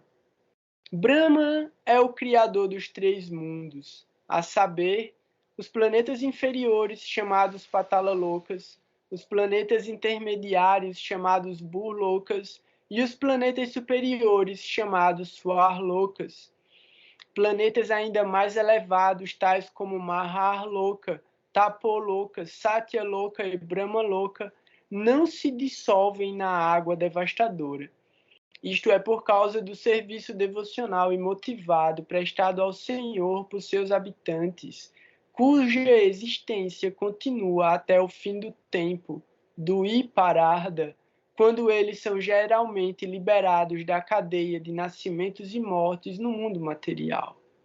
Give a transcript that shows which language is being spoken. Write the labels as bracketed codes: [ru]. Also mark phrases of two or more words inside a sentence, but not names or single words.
[pt] Brahma é o criador dos três mundos, a saber, os planetas inferiores, chamados Patala-lokas, os planetas intermediários, chamados Bhur-lokas, e os planetas superiores, chamados Swar-lokas. Planetas ainda mais elevados, tais como Mahar-loka, Tapo-loka, Satya-loka e Brahma-loka, não se dissolvem na água devastadora. Isto é por causa do serviço devocional e motivado prestado ao Senhor por seus habitantes, cuja existência continua até o fim do tempo, do Ipararda, quando eles são geralmente liberados da cadeia de nascimentos e mortes no mundo material.